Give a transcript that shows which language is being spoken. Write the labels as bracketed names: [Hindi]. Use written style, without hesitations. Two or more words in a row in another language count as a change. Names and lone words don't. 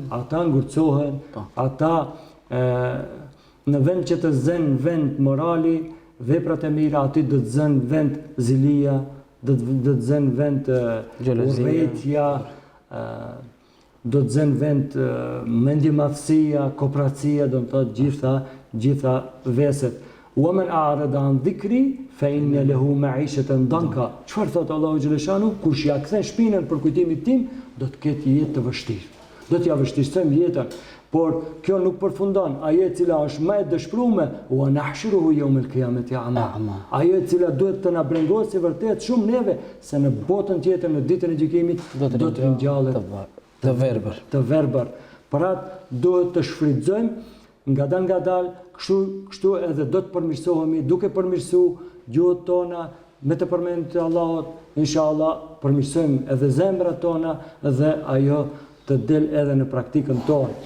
[Albanian] ata ngurcohen, ata në vend që të zënë vend morali, veprat e mira, aty do të zënë vend zilia, do të zënë vend urrëtia, do të zënë vend mendjemadhësia, kooperacia, do të thotë gjitha veset. [Arabic] ومن أعرض عن ذكري فإن له معيشة ضنكا. [Albanian] Çfarë thot Allahu Gjeleshanu? Kush ja kthen shpinën për kujtimin tim, do të ketë jetë të vështirë. Do t'ja vështirësojmë jetën. Por kjo nuk përfundon. Ajo e cila është më e dëshpëruar, [Arabic] ونحشره يوم القيامة أعمى. [Albanian] Ajo e cila duhet të na brengosë vërtet shumë neve se në botën tjetër, në ditën e gjykimit, do të ringjallet të verbër. Për atë duhet të shfrytëzojmë ngadalë, kështu edhe do të përmirësohemi, duke përmirësuar gjuhët tona me të përmendjes të Allahut, inshallah përmirësojmë edhe zemrat tona dhe ajo të del edhe në praktikën tonë.